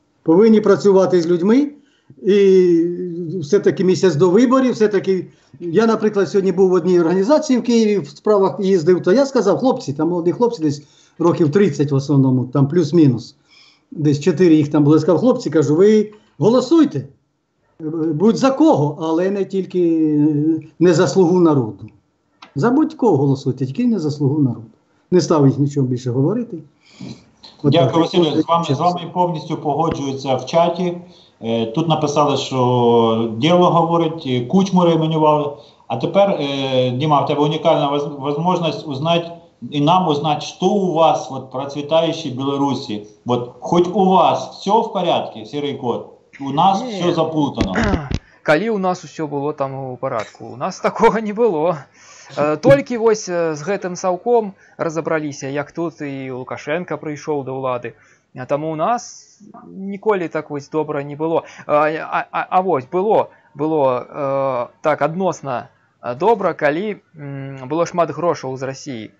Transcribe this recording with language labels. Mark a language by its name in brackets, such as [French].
[Ukrainian] Повинні працювати з людьми і все-таки місяць до виборів, все-таки, я, наприклад, сьогодні був в одній організації в Києві, в справах їздив, то я сказав, хлопці, там молоді хлопці десь років 30 в основному, там плюс-мінус, десь 4 їх там були, сказав, хлопці, кажу, ви голосуйте, будь за кого, але не тільки не за слугу народу. За будь-кого голосуйте, тільки не за слугу народу. Не став їх нічого більше говорити. Дякую, Василю, з вами повністю погоджуються в чаті. Тут написали, що діло говорить, Кучму реіменували. А тепер, Дима, в тебе унікальна можливість узнати, [Russian] и нам узнать, что у вас в процветающей Беларуси. Хоть у вас все в порядке, серый кот, у нас все запутано. [Belarusian] Калі у нас усё было там у парадку, у нас такого не было. Толькі вось з гэтым саўком разабраліся, як тут і Лукашенко прыйшоў да ўлады. Таму у нас ніколі так вось добра не было. А вось было так адносна добра, калі было шмат грошаў з Расіі.